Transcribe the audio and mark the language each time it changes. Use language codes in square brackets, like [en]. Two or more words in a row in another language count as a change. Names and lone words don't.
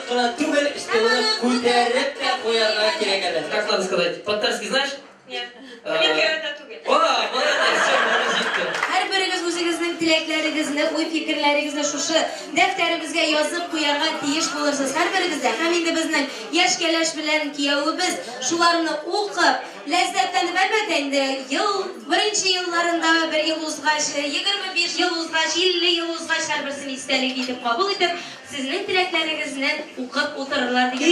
[tt] түгел, стилны күтәреп тә куярга кирәк әле. [ru] Как надо сказать? По-татарски знаешь? Нет. [tt] Америкада түгел. [ru] О, молодец, все, молодец. [tt] Һәр берегез үзегезнең теләкләрегезне, уй фикерләрегезне шушы дәфтәребезгә язып куярга тиеш булырсыз. Һәр берегез дә. Һәм инде безнең яшь кәләш белән кияүебез шуларны укып, ләззәтләнеп әлбәттә инде беренче елларында бер ел узгач, 25 ел узгач, 50 ел узгач һәрберсен истәлек итеп кабул итеп, сезнең теләкләрегезне укып утырырлар дигән.